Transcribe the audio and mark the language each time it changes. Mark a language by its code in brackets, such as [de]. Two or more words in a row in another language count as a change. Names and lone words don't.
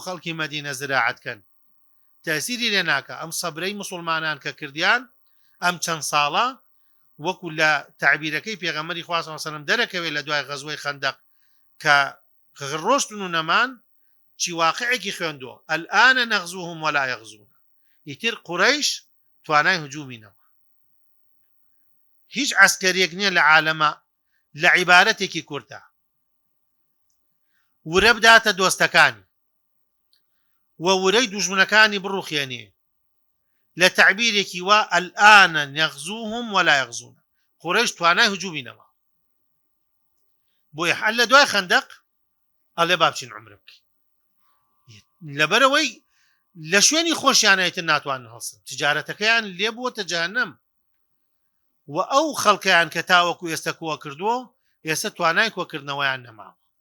[ckb] خەڵکی مەدینە زراعەتکەن تەسیری لێ ناکە ئەم سەبرەی مسلمانان کە کردیان ئەم چەند ساڵە وەکو لە تعبیرەکەی پێغەمبەری خوا [ar] صلی الله علیه و سلم [ckb] دەرەکەوێت لە دوای غەزوەی خەندەق کە ڕۆشتن و نەمان چی واقعێکی خوێندووە [ar] الآن نغزوهم ولا يغزون [ckb] ئیتر قوڕەیش توانای هجوومینەوە هیچ عسکەرێک نییە لە عالەمە لە عیبارەتێکی کورتە ورە بداتە دۆستەکانی و ورەی دوژمنەکانی بڕوخێنێ لە تعبیرێکی وا [ar] الآن نغزوهم ولا يغزون [ckb] قوڕەیش توانای هجوومینەوە بۆیە حەل لە دوای خەندەق ئەڵێ با بچین عومرە بکەین لەبەرەوەی لە شوێنی خۆشیانەتر ناتوانن هەڵسن تجارەتەکەیان لێ بووەتە جەهەنەم و ئەو خەڵکەیان کە تاوەکو ئێستا کۆ کردووە ئێستا توانای کۆکردنەوەیان نەماوە